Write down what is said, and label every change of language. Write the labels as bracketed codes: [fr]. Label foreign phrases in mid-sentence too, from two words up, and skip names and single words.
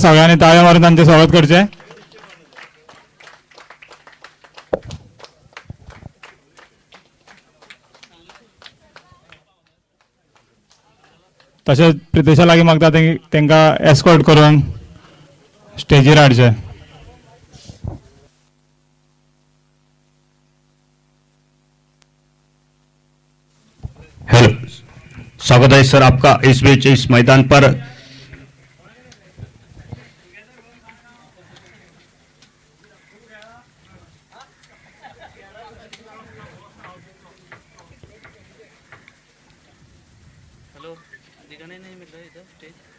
[kok] सगळ्यांनी ताळयो मारून तांचे स्वागत करचे। तसेच प्रितेशा लागीं मागता तांकां एस्कॉर्ट करून स्टेजीर हाडचे। [hi] हेलो, स्वागत है सर आपका इस बीच इस मैदान पर। हेलो, दिखाने नहीं मिल रहा है इधर स्टेज।